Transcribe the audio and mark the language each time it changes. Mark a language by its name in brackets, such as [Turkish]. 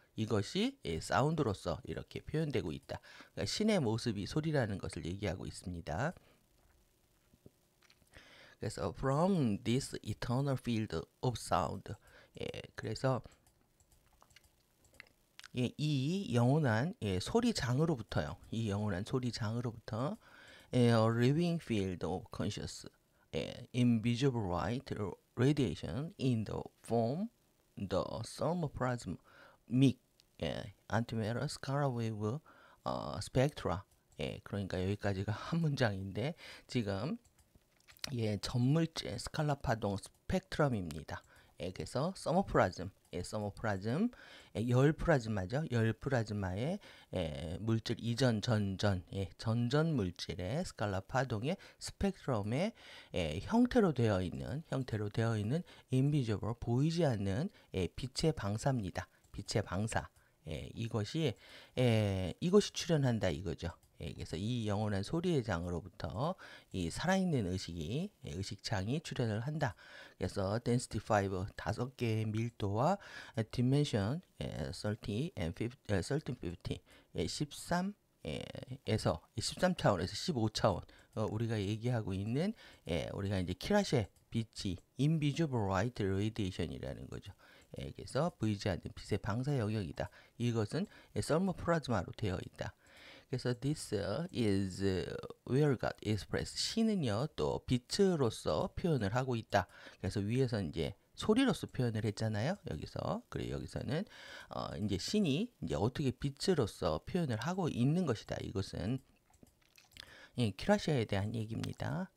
[Korean] 이것이 사운드로서 이렇게 표현되고 있다. 그러니까 신의 모습이 소리라는 것을 얘기하고 있습니다. [English] 그래서 from this eternal field of sound. [Korean] 그래서 이 영원한 소리장으로부터요. 이 영원한 소리장으로부터 [English] a living field of conscious, invisible light radiation in the form the thermoplasmic antimatter scalar wave spectra. [Korean] 그러니까 여기까지가 한 문장인데 지금 전물질 스칼라 파동 스펙트럼입니다. 그래서 서머플라즘, 서머플라즘, 열 플라즈마죠. 열 플라즈마의 물질 이전 전전, 전전 물질의 스칼라 파동의 스펙트럼의 형태로 되어 있는 invisible 보이지 않는 빛의 방사입니다. 빛의 방사. 이것이 출현한다 이거죠. 그래서 이 영원한 소리의 장으로부터 이 살아있는 의식이 의식장이 출현을 한다. 그래서 density 5 다섯 개의 밀도와 [English] dimension 30 and 1350 [Korean] 13에서 13차원에서 15차원 우리가 얘기하고 있는 우리가 이제 키라시의 빛이 [English] invisible light radiation [Korean] 이라는 거죠. 그래서 보이지 않는 빛의 방사 영역이다. 이것은 설모플라즈마로 되어 있다. [English] 그래서 this is where God expressed. [Korean] 신은요 또 빛으로서 표현을 하고 있다. 그래서 위에서 이제 소리로서 표현을 했잖아요. 여기서 그리고 여기서는 이제 신이 이제 어떻게 빛으로서 표현을 하고 있는 것이다. 이것은 키라시아에 대한 얘기입니다.